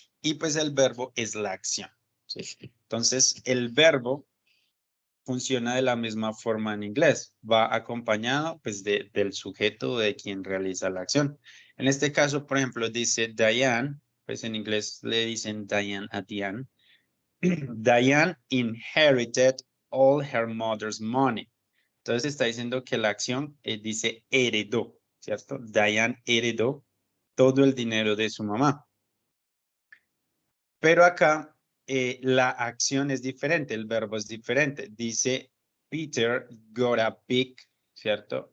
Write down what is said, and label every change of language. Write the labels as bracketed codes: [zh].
[es] Y pues el verbo es la acción. ¿Sí? Entonces, el verbo funciona de la misma forma en inglés. Va acompañado pues del sujeto de quien realiza la acción. En este caso, por ejemplo, dice Diane, pues en inglés le dicen Diane a Diane. [en] Diane inherited all her mother's money. [es] Entonces está diciendo que la acción dice heredó, ¿cierto? Diane heredó todo el dinero de su mamá. Pero acá la acción es diferente, el verbo es diferente. Dice [en] Peter got a big, [es] ¿cierto?